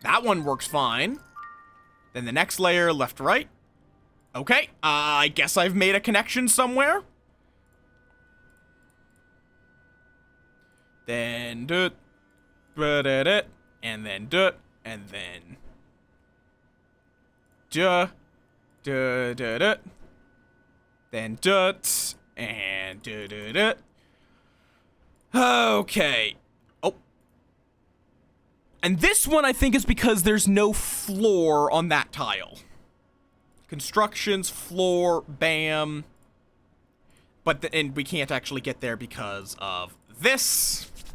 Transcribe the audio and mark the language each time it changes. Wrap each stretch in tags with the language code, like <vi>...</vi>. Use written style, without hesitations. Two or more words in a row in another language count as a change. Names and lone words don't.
<en>That one works fine. Then the next layer, left to right. Okay, I guess I've made a connection somewhere. Then do it, and then do it, and then duh, duh, duh, duh. Then dut, and duh, duh, duh. Okay. Oh. And this one I think is because there's no floor on that tile. Constructions, floor, bam. But and we can't actually get there because of this.</en>